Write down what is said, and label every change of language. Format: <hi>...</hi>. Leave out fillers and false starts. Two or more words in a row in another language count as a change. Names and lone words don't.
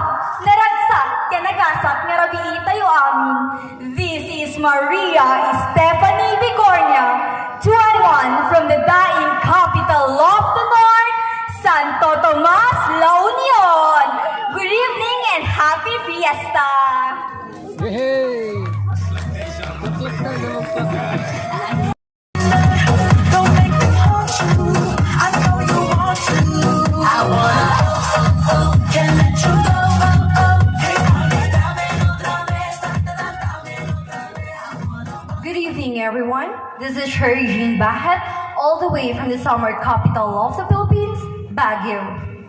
<ilo>naragsak, kanagasat, nga rabii tayo amin.</ilo> <en>This is Maria Stephanie Bigornia, 21 from the dying capital of the North, Santo Tomas, La Union. Good evening and happy fiesta!</en> <ilo>Hey! Tuklak na naman pa.</ilo> <en>Good evening, everyone. This is Sherry Jean Bahet, all the way from the summer capital of the Philippines, Baguio.</en>